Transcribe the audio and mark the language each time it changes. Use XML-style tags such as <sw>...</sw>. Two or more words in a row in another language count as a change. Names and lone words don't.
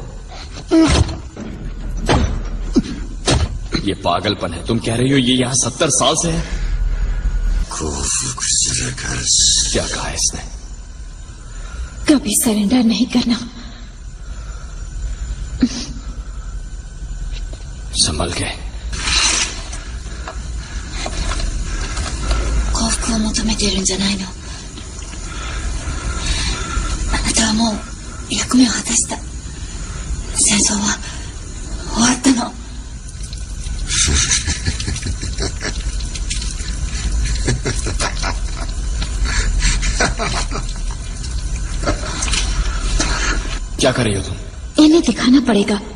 <hi>ये पागलपन है। तुम कह रही हो ये यहाँ 70 साल से है? क्या कहा है इसने? कभी सरेंडर नहीं करना। संभल के।</hi> <ja>幸福を求めているんじゃないの。あなたはもう役目を果たした。戦争は終わったの。</ja> <hi>क्या कर रही हो तुम? इन्हें दिखाना पड़ेगा।</hi>